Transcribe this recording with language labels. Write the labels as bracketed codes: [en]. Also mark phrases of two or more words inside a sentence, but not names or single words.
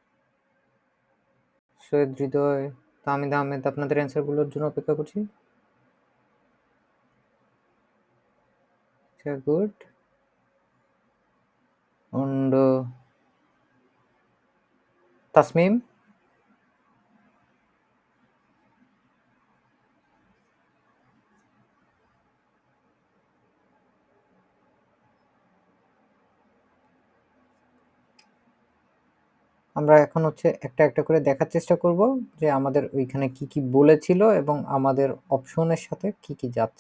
[bn] সৈয়দ হৃদয়, তামিদ আহমেদ, আপনাদের অ্যান্সারগুলোর জন্য অপেক্ষা করছি। [de] Sehr gut. [bn] Und তাসমিম? আমরা এখন হচ্ছে একটা একটা করে দেখার চেষ্টা করব যে আমাদের ওইখানে কি কি বলেছিল এবং আমাদের অপশনের সাথে কি কি যাচ্ছে।